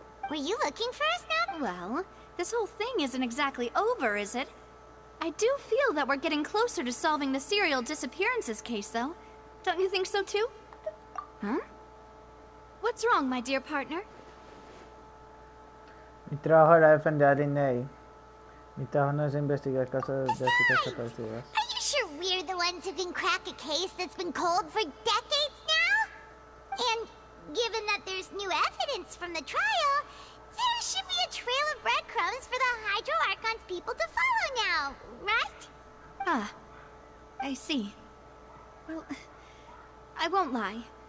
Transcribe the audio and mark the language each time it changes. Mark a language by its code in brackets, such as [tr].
[en] Were you looking for us now? Well, this whole thing isn't exactly over, is it? I do feel that we're getting closer to solving the serial disappearances case, though. Don't you think so, too? Huh? What's wrong, my dear partner? [es] Mi trabajo era defender a Linnea. Mi trabajo no es investigar casos de chicas desaparecidas. [en] Are you sure we're the ones who can crack a case that's been cold for decades now? And given that there's new evidence from the trial, there should be a trail of breadcrumbs for the Hydro Archon's people to follow now, right? Ah, I see. Well, I won't lie.